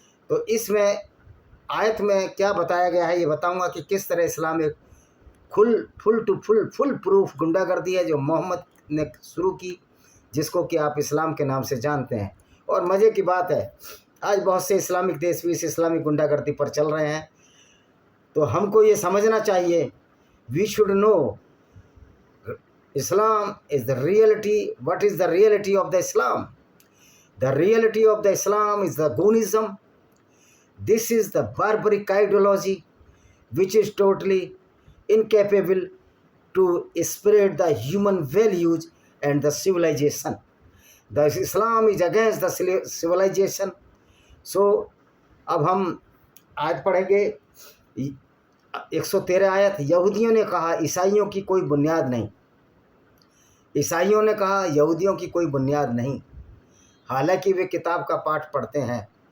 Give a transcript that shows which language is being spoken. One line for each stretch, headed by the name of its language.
Hindi: तो इसमें आयत में क्या बताया गया है ये बताऊंगा कि किस तरह इस्लाम एक फुल प्रूफ गुंडागर्दी है जो मोहम्मद ने शुरू की, जिसको कि आप इस्लाम के नाम से जानते हैं। और मज़े की बात है, आज बहुत से इस्लामिक देश भी इस इस्लामिक गुंडागर्दी पर चल रहे हैं। तो हमको ये समझना चाहिए,
English: We should know Islam is the reality. What is the reality of the Islam? The reality of the Islam is the Gunism. This is the barbaric ideology which is totally incapable to spread the human values and the civilization. The Islam is against the civilization. So,
Hindi: अब हम आज पढ़ेंगे 113 आयत। यहूदियों ने कहा ईसाइयों की कोई बुनियाद नहीं। ईसाइयों ने कहा यहूदियों की कोई बुनियाद नहीं, हालांकि वे किताब का पाठ पढ़ते हैं।